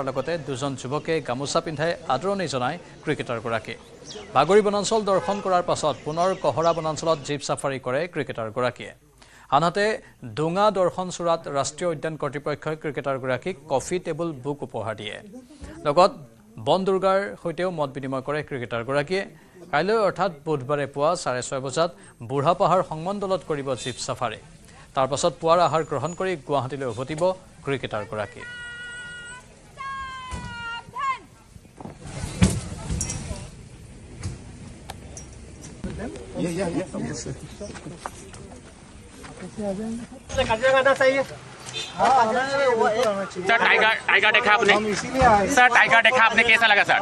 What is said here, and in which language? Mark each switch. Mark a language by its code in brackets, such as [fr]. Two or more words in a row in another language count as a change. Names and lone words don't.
[as] লগতে দুজন যুৱকে গামোচা পিন্ধাই আদৰণি জনায় ক্ৰিকেটাৰ গৰাকীয়ে বাগৰি বনাঞ্চল দৰ্শন কৰাৰ পাছত পুনৰ কহৰা বনাঞ্চলত জীপ সাফাৰী কৰে ক্ৰিকেটাৰ গৰাকীয়ে আনহাতে ডোঙা দৰ্শন চূড়াত ৰাষ্ট্ৰীয় উদ্যান কৰ্তৃপক্ষই ক্ৰিকেটাৰগৰাকীক কফি টেবুল বুক উপহাৰ দিয়ে লগত বন দুৰ্গাৰ সৈতেও মত বিনিময় কৰে ক্ৰিকেটাৰগৰাকীয়ে কাইলৈ অৰ্থাৎ বুধবাৰে পুৱা 6:30 বজাত বুঢ়াপাহাৰ সংমণ্ডলত কৰিব জীপ সাফাৰী তাৰ পাছত পুৱাৰ আহাৰ গ্ৰহণ কৰি গুৱাহাটীলৈ উভতিব ক্ৰিকেটাৰগৰাকী [hi] काजीरंगा आना चाहिए सर टाइगर देखा आपने सर टाइगर देखा आपने कैसा लगा सर